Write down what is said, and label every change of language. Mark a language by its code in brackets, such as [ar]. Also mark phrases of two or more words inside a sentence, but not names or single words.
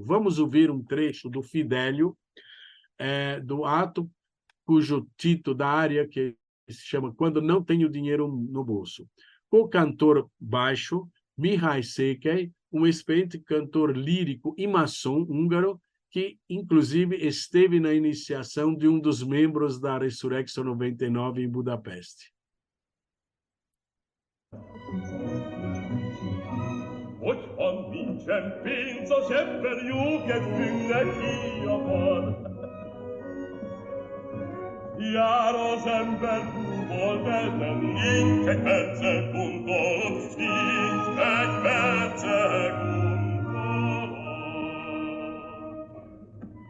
[pt] Vamos ouvir um trecho do Fidelio, do ato cujo título da área que se chama Quando Não Tenho Dinheiro no Bolso. O cantor baixo, Mihai Székely, um experiente cantor lírico e maçom húngaro, que, inclusive, esteve na iniciação de um dos membros da Resurrection 99 em Budapeste. [hu] Hogy van nincsen pénz, a zsebben jó kedvünknek híja van. Jár az ember búból bellen, így egy percet gondol, így egy percet gondol.